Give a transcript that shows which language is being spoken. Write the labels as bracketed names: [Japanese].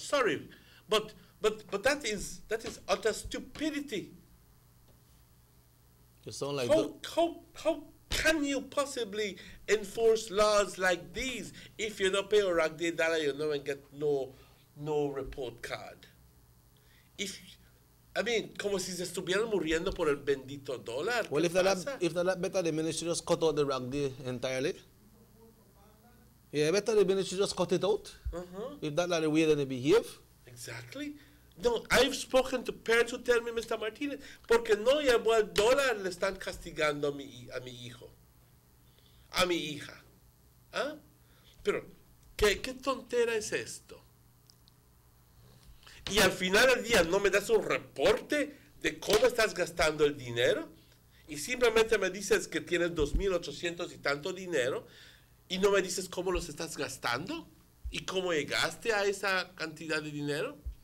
[English] Sorry, but that is utter stupidity. You sound like how can you possibly enforce laws like these if you don't pay a rag day dollar, you don't get no report card? I mean, [Spanish] como si se estuvieran muriendo por el bendito dólar. [English] Well, if that better, the ministry just cut out the rag day entirely. Yeah, better the ministry just cut it out. If that's not the way that they behave. Exactly. No, I've spoken to parents who tell me, Mr. [Spanish] Martinez, porque no llevó el dólar, le están castigando a mi hijo, a mi hija. ¿Ah? Pero, ¿qué tontera es esto? Y al final del día no me das un reporte de cómo estás gastando el dinero y simplemente me dices que tienes 2,800 y tanto dinero y no me dices cómo los estás gastando y cómo llegaste a esa cantidad de dinero.